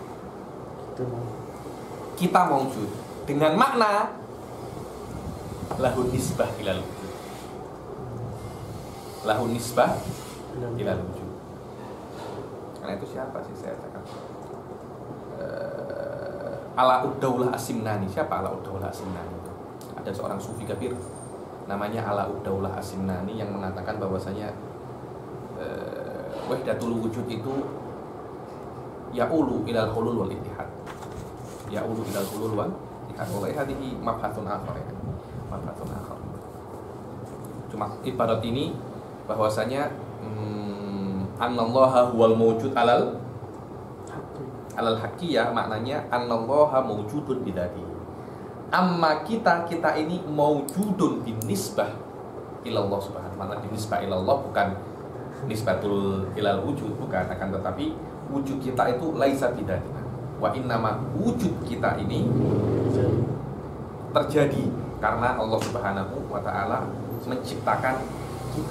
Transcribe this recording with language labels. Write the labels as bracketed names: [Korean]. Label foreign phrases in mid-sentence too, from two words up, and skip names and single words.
[Indonesian] Kita mewujud dengan makna [Arabic] له نسبة إلى الوجود. له نسبة إلى الوجود. [Indonesian] Karena itu siapa sih saya katakan? Alauddaulah As-Simnani. Siapa Alauddaulah As-Simnani? Ada seorang sufi kafir namanya Alauddaulah As-Simnani yang mengatakan bahwasanya [Arabic] وحدة الوجود [Indonesian] itu [Arabic] يؤول إلى الحلول والاتحاد. يؤول إلى الحلول والاتحاد. Oleh هذه مبحث آخر ya. مبحث آخر. [Indonesian] Cuma ibarat ini bahwasanya [Arabic] أن الله هو الموجود على الحقيقة, maknanya أن الله موجود بذاته. Amma [Indonesian] kita ini [Arabic] موجود بالنسبة إلى الله سبحانه وتعالى. بالنسبة إلى الله [Indonesian] bukan [Arabic] نسبة إلى الوجود, [Indonesian] bukan, akan tetapi wujud kita itu [Arabic] ليس بذاتنا. وإنما [Indonesian] wujud kita ini terjadi karena Allah [Arabic] سبحانه وتعالى [Indonesian] menciptakan kita.